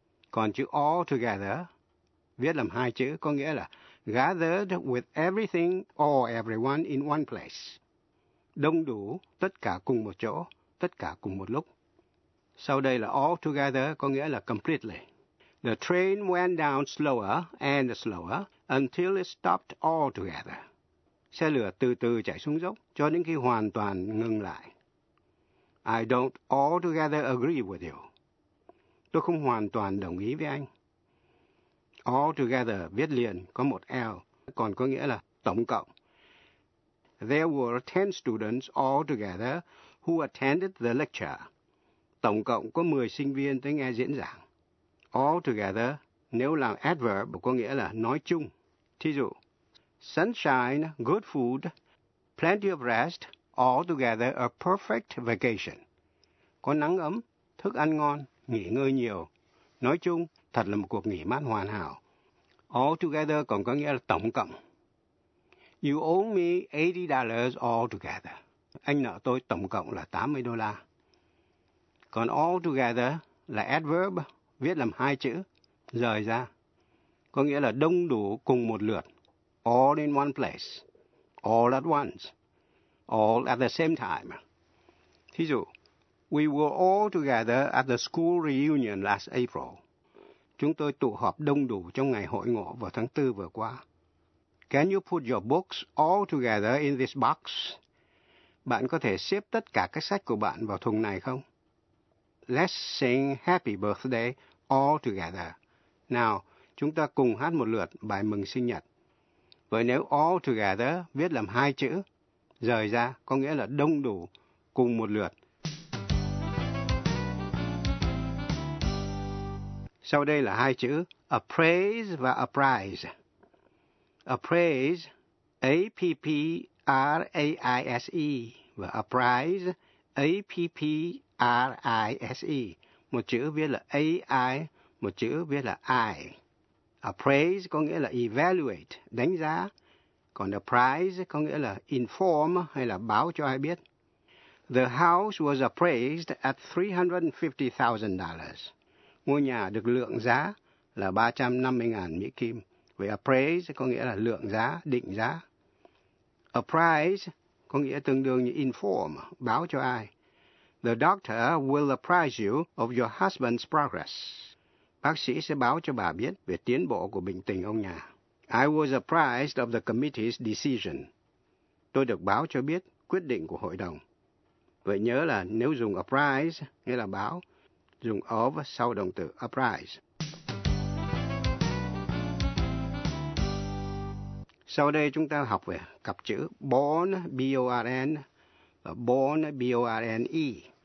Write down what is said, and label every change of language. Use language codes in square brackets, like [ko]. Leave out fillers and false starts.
[vi] Còn chữ all together viết làm hai chữ có nghĩa là [en] gathered with everything or everyone in one place. [vi] Đông đủ, tất cả cùng một chỗ, tất cả cùng một lúc. Sau đây là all together có nghĩa là completely. [en] The train went down slower and slower until it stopped altogether. [vi] Xe lửa từ từ chạy xuống dốc cho đến khi hoàn toàn ngừng lại. [en] I don't altogether agree with you. [vi] Tôi không hoàn toàn đồng ý với anh. Altogether viết liền có một L, còn có nghĩa là tổng cộng. [en] There were 10 students altogether who attended the lecture. [vi] Tổng cộng có 10 sinh viên tới nghe diễn giảng. Altogether, nếu là adverb có nghĩa là nói chung. Thí dụ, [en] sunshine, good food, plenty of rest, altogether a perfect vacation. [vi] Có nắng ấm, thức ăn ngon, nghỉ ngơi nhiều. Nói chung, thật là một cuộc nghỉ mát hoàn hảo. Altogether còn có nghĩa là tổng cộng. [en] You owe me $80 altogether. [vi] Anh nợ tôi tổng cộng là $80. Còn altogether là adverb, viết làm hai chữ, rời ra. Có nghĩa là đông đủ cùng một lượt. [en] All in one place. All at once. All at the same time. [vi] Thí dụ, [en] we were all together at the school reunion last April. [vi] Chúng tôi tụ họp đông đủ trong ngày hội ngộ vào tháng 4 vừa qua. [en] Can you put your books all together in this box? [vi] Bạn có thể xếp tất cả các sách của bạn vào thùng này không? [en] Let's sing happy birthday all together. [vi] Nào, chúng ta cùng hát một lượt bài mừng sinh nhật. Vậy nếu all together viết làm hai chữ, rời ra có nghĩa là đông đủ cùng một lượt. Sau đây là hai chữ a praise và a prize. A praise, APPRAISE, và a prize, APPRISE. Một chữ viết là AI, một chữ viết là I. A praise có nghĩa là evaluate, đánh giá. Còn a prize có nghĩa là inform hay là báo cho ai biết. [en] The house was appraised at $350,000. [vi] Ngôi nhà được lượng giá là 350.000 Mỹ Kim. Vậy a praise có nghĩa là lượng giá, định giá. A prize có nghĩa tương đương như inform, báo cho ai. [en] The doctor will apprise you of your husband's progress. [vi] Bác sĩ sẽ báo cho bà biết về tiến bộ của bệnh tình ông nhà. [en] I was apprised of the committee's decision. [vi] Tôi được báo cho biết quyết định của hội đồng. Vậy nhớ là nếu dùng apprise, nghĩa là báo, dùng of sau động từ apprise. Sau đây chúng ta học về cặp chữ born, B-O-R-N, và born, B-O-R-N-E.